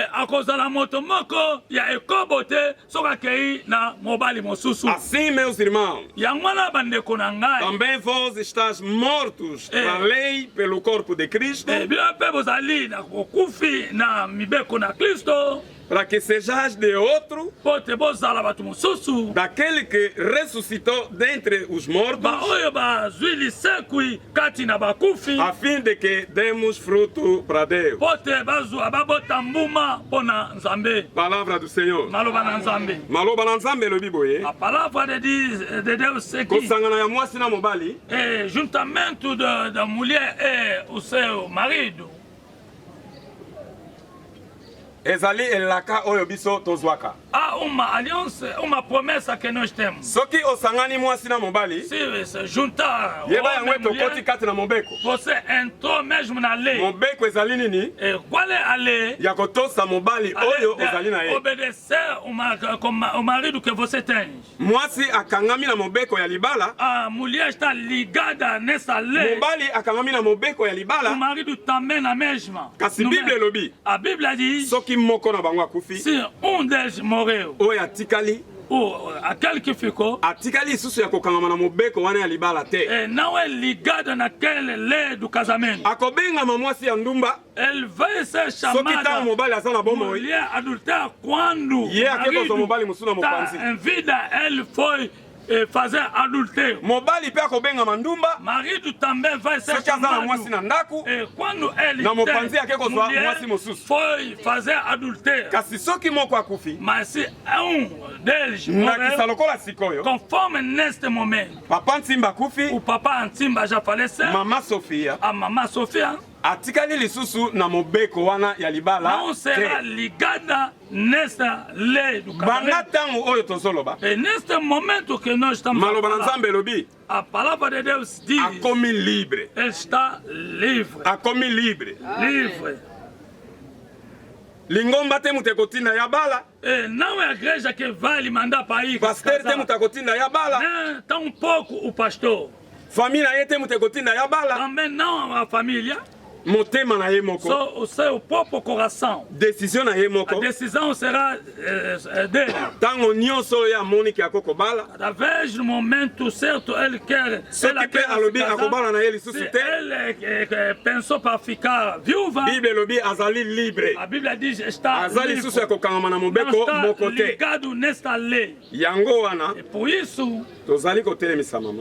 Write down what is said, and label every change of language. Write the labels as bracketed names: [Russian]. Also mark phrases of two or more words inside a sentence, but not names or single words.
[Portuguese] Assim, meus irmãos, também vós estás mortos para a lei, pelo corpo de Cristo, para que sejais de outro, [Lingala] po te bozala bato mosusu [Portuguese] daquele que ressuscitou dentre os mortos, [Lingala] baoyo bazwi lisekwi kati na bakufi [Portuguese] a fim de que demos fruto para Deus. [Lingala] po te bazwa babota mbuma mpo na nzambe. [Portuguese] Palavra do Senhor. [Lingala] Maloba na nzambe. Maloba na Nzambe elobi boye. [Portuguese] A palavra de Deus [French] c'est que [Lingala] Kosangana ya mwasi na mobali [Portuguese] juntamento da mulher e o seu marido [Lingala] ezali elaka oyo biso tozwaka. [Portuguese] há uma aliança, uma promessa que nós temos. [Lingala] Soki osangani mwasi na mobali, [Portuguese] Se juntar [Lingala] yeba yango [Portuguese] homem e mulher, [Lingala] tokoti kati na mobeko. [Portuguese] você entrou mesmo na lei. [Lingala] Mobeko ezali nini? [Portuguese] Qual é a lei? [Lingala] Ya kotosa mobali oyo ozali na ye. [Portuguese] Obedecer o marido que você tem. [Lingala] Mwasi akangami na mobeko ya libala, [Portuguese] A mulher está ligada nessa lei. [Lingala] mobali akangami na mobeko ya [Portuguese] O [Lingala] libala. [Portuguese] marido também na mesma. [Lingala] Kasi Bible elobi, [Portuguese] A Bíblia diz: [Lingala] soki moko na bango akufi, [Portuguese] se deles morreu, [Lingala] oyo atikali, [Portuguese] ou aquele que ficou, [Lingala] atikali isusu ya kokangama na mobeko wana ya libala te. [Portuguese] não é ligado naquela lei do casamento. [Lingala] Akobengama mwasi ya ndumba, [Portuguese] Ele vai ser [Lingala] soki ntango [Portuguese] chamado [Lingala] mobali aza na bomoi, [Portuguese] mulher adultéria quando [Lingala] ye akekozwa mobali mosusu na [Portuguese] está [Lingala] mopanzi. [Portuguese] em vida, ele foi fazer adultério. [Lingala] Mobali mpe akobengama ndumba, [Portuguese] Marido também vai ser [Lingala] soki aza na mwasi na [Portuguese] chamado. [Lingala] ndaku, [Portuguese] Quando ele [Lingala] na mopanzi yake kozwa [Portuguese] mulher [Lingala] mwasi mosusu. [Portuguese] foi fazer adultério, [Lingala] kasi soki moko akufi, [Portuguese] mas se deles [Lingala] ndakisa [Portuguese] morreu, [Lingala] lokola sikoyo, [Portuguese] conforme neste momento, [Lingala] papa ntimba akufi, [Portuguese] o papá Antimba já faleceu, [Lingala] mama Sofia [Portuguese] a mamã Sofia [Lingala] atikali lisusu na mobeko wana ya libala [Portuguese] não será [Lingala] te. [Portuguese] ligada nesta lei do [Lingala] Banda [Portuguese] casamento. [Lingala] ntango oyo tozoloba, [Portuguese] E neste momento que nós estamos [Lingala] maloba na [Portuguese] a falar, [Lingala] Nzambe elobi, [Portuguese] a palavra de Deus diz: [Lingala] akomi libre, [Portuguese] ele está livre. [Lingala] akomi libre. [Portuguese] Livre. [Lingala] Lingomba te mutu ekotinda ya bala, [Portuguese] E não é a igreja que vai lhe mandar para ir [Lingala] pasteur te [Portuguese] casar. [Lingala] mutu akotinda ya bala, [Portuguese] Nem tampouco o pastor. [Lingala] famille na ye te mutu ekotinda ya bala, [Portuguese] Também não a família. [Lingala] motema na ye moko, [Portuguese] Só o seu próprio coração. [Lingala] décision na ye [Portuguese] A [Lingala] moko. [Portuguese] decisão será dele. [Lingala] Ntango nyonso oyo amoni ke akokobala, [Portuguese] Cada vez no momento certo ele quer. [Lingala] soki [Portuguese] ela [Lingala] mpe [Portuguese] quer se [Lingala] alobi [Portuguese] casar. [Lingala] akobala na ye lisusu [Portuguese] Se [Lingala] te, [Portuguese] ele pensou para ficar viúva, [Lingala] Bible elobi azali libre, [Portuguese] a Bíblia diz está [Lingala] aza [Portuguese] livre. [Lingala] lisusu ya kokangama na [Portuguese] Não [Lingala] mobeko [Portuguese] está [Lingala] moko te. [Portuguese] ligado nesta lei. [Lingala] Yango wana [Portuguese] E por isso [Lingala] tozali kotelemisa mama.